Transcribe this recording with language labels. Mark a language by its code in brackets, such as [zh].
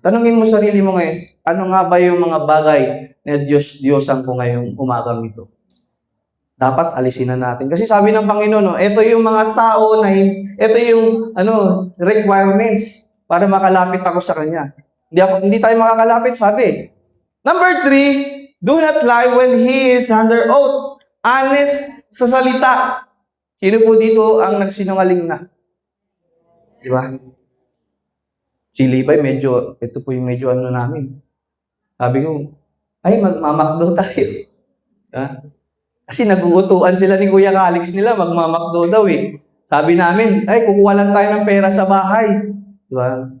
[tl] Tanungin mo sarili mo ngayon, ano nga ba yung mga bagay na Diyos-Diyosan ko ngayong umagang ito? Dapat alisin na natin. Kasi sabi ng Panginoon, ito yung mga tao na, ito yung requirements para makalapit ako sa Kanya. Hindi tayo makakalapit, sabi. [en] Number 3, do not lie when he is under oath. [tl] Honest sa salita. Sino po dito ang nagsinungaling na? Di ba? Si Levi, ito po yung medyo namin. Sabi ko, ay, magmamakdo tayo. Kasi naguutuan sila ni Kuya Calix nila, magmamakdo daw Sabi namin, ay, kukuha lang tayo ng pera sa bahay. Di ba?